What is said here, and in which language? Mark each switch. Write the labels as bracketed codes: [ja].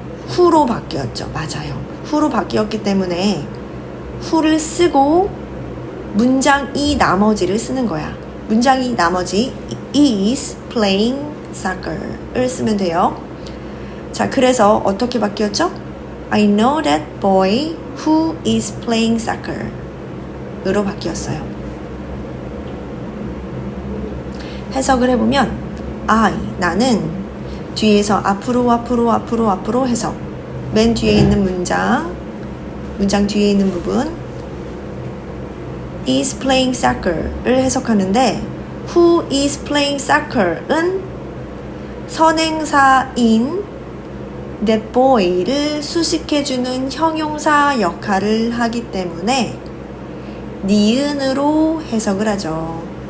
[ko] who로 바뀌었죠. 맞아요. who로 바뀌었기 때문에 who를 쓰고 문장 2 나머지를 쓰는 거야. 문장 2 나머지 [en] is playing soccer [ko] 을 쓰면 돼요. 자, 그래서 어떻게 바뀌었죠? [en] I know that boy who is playing soccer [ko] 으로 바뀌었어요. 해석을 해보면 나는 뒤에서 앞으로 해석 맨 뒤에 있는 문장 뒤에 있는 부분 [en] is playing soccer [ko] 를 해석하는데 [en] who is playing soccer [ko] 은 선행사인 that boy를 수식해주는 형용사 역할을 하기 때문에 니은으로 해석을 하죠.